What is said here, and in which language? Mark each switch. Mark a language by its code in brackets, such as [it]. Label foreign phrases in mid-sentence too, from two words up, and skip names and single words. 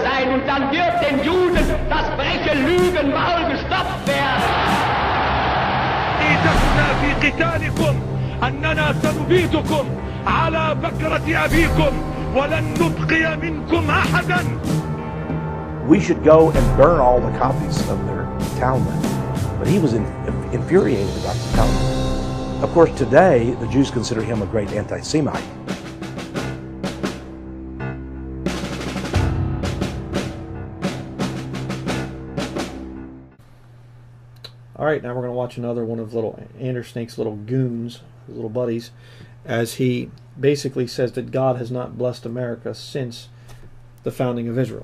[de] und dann wird den Juden das freche Lügenmaul gestopft werden. [ar] إيتفنا في قتالكم أننا سنبيدكم على بكرة أبيكم ولن نبقي منكم أحدا. [en] We should go and burn all the copies of their Talmud. But he was infuriated about the Talmud. Of course, today, the Jews consider him a great anti-Semite. All right, now we're going to watch another one of little Andersnake's little goons, his little buddies, as he basically says that God has not blessed America since the founding of Israel.